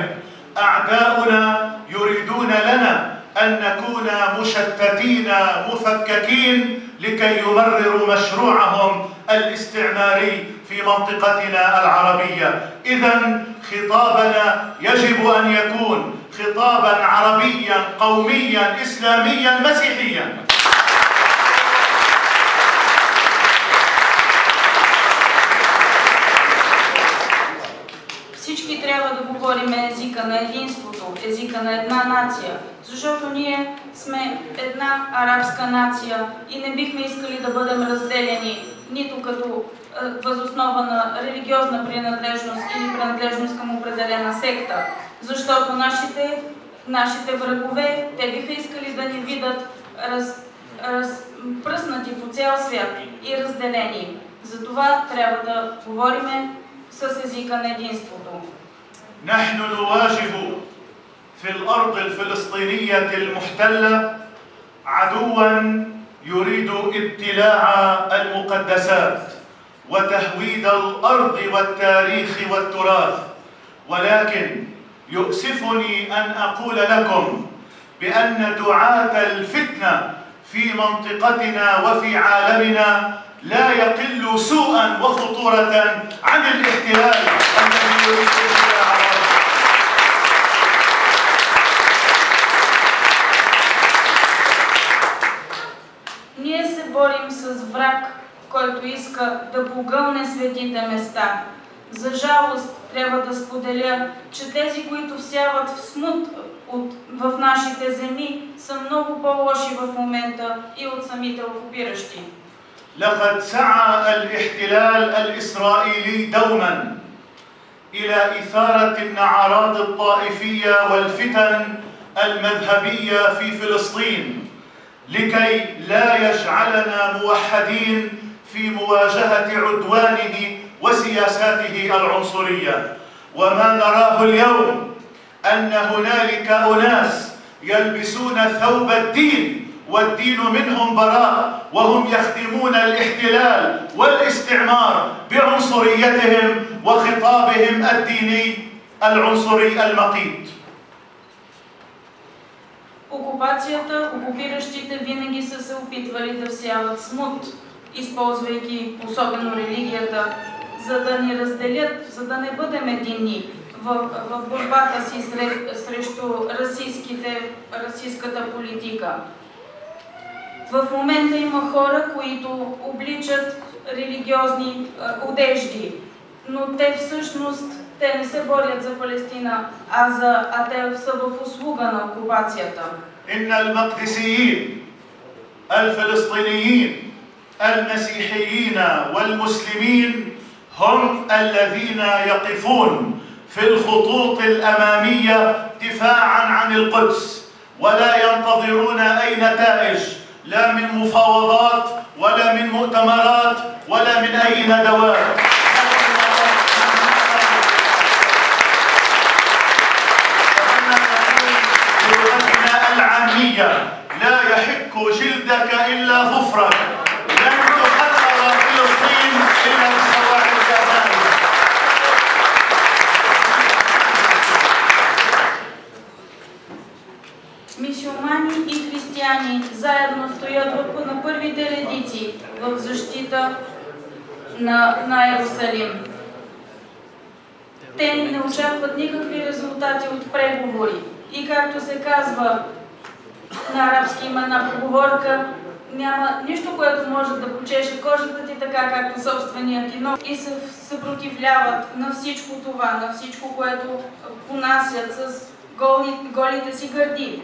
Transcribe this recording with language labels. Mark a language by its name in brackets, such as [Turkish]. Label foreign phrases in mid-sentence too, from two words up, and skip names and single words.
[Arabic] أعداؤنا يريدون لنا أن نكون مشتتين مفككين لكي يمرروا مشروعهم الاستعماري في منطقتنا العربية. إذن خطابنا يجب أن يكون خطابا عربيا قوميا إسلاميا مسيحيا. [Bulgarian] Всички трябва да говорим езика на единството, езика на една нация, защото ние сме една арабска нация и не бихме искали да бъдем разделени нито като възоснова на религиозна принадлежност или принадлежност към определена секта, защото нашите врагове, те биха искали да ни видят разпръснати по цял свят и разделени. Затова трябва да говорим с езика на единството. [Arabic] نحن نواجه في الأرض الفلسطينية المحتلة عدوا يريد ابتلاع المقدسات وتهويد الأرض والتاريخ والتراث، ولكن يؤسفني أن أقول لكم بأن دعاة الفتنة في منطقتنا وفي عالمنا لا يقل سوءا وخطورة عن الاحتلال الذي يريد ابتلاع الأرض. [Bulgarian] Ние се борим с враг, който иска да погълне светите места. За жалост трябва да споделя, че тези, които всяват в смут в нашите земи са много по-лоши в момента и от самите окупиращи. [Arabic] لقد سعى الاحتلال الإسرائيلي دوما إلى إثارة النعرات الطائفية والفتن المذهبية في فلسطين لكي لا يجعلنا موحدين في مواجهة عدوانه وسياساته العنصرية. وما نراه اليوم أن هنالك أناس يلبسون ثوب الدين والدين منهم براء، وهم يخدمون الاحتلال والاستعمار بعنصريتهم وخطابهم الديني العنصري المقيت. [Bulgarian] Окупацията, окупиращите винаги са се опитвали да всяват смут, използвайки особено религията, за да ни разделят, за да не бъдем единни в борбата си срещу расистката политика. В момента има хора, които обличат религиозни одежди, но те всъщност не се борят за Палестина, а те са в услуга на окупацията. [Arabic] إن المقدسيين الفلسطينيين المسيحيين والمسلمين هم الذين يقفون في الخطوط الأمامية دفاعا عن القدس، ولا ينتظرون أي نتائج لا من مفاوضات ولا من مؤتمرات ولا من أي ندوات. لا يحك جلدك إلا ظفرك، لن تحرر فلسطين إلا بسواعد الأذان. [Bulgarian] Мюсюлмани и християни заедно стоят на първите редици в защита на Йерусалим. Те не очакват никакви резултати от преговори и, както се казва на арабски, има една поговорка: няма нищо, което може да почеше кожата ти така, както собственият ти нос, и се съпротивляват на всичко това, на всичко, което понасят с голите си гърди.